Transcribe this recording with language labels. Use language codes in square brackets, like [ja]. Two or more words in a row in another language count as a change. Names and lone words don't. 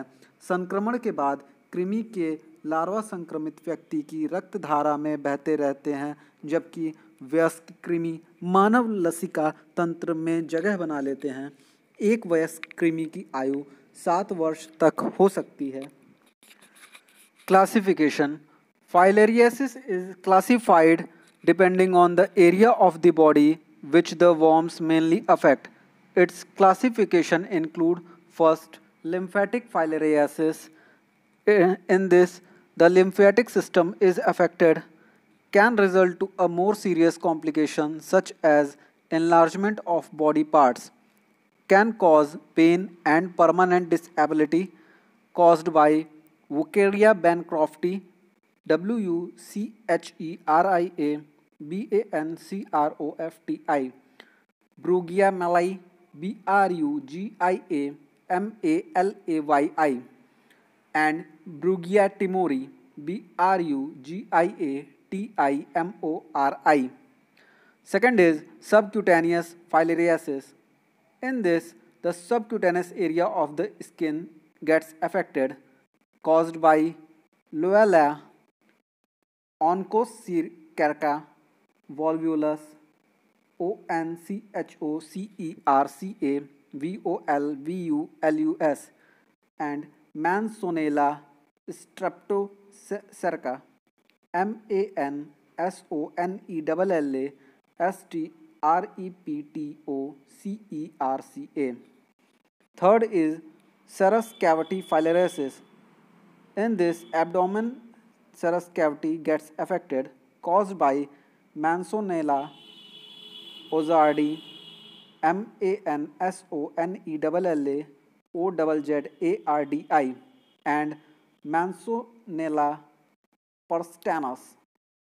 [hi] संक्रमण के बाद कृमि के लार्वा संक्रमित व्यक्ति की रक्त धारा में बहते रहते हैं, जबकि वयस्क कृमि मानव लसिका तंत्र में जगह बना लेते हैं। एक वयस्क कृमि की आयु 7 वर्ष तक हो सकती है। [en] Classification. Filariasis is classified depending on the area of the body which the worms mainly affect. Its classification include first, lymphatic filariasis. In this, the lymphatic system is affected, can result to a more serious complication such as enlargement of body parts, can cause pain and permanent disability caused by Wucheria bancrofti, WUCHERIA BANCROFTI, Brugia malai, BRUGIA MALAYI, and Brugia timori, BRUGIA TIMORI. Second is subcutaneous filariasis. In this, the subcutaneous area of the skin gets affected, caused by Loella onchocerca volvulus, ONCHOCERCA VOLVULUS, and Manzonella streptocerca, MANSONELLA STREPTOCERCA. Third is serous cavity filariasis. In this, abdomen serous cavity gets affected, caused by Manzonella ozardi, MANSONELLA OZZARDI, and Manzonella perstans.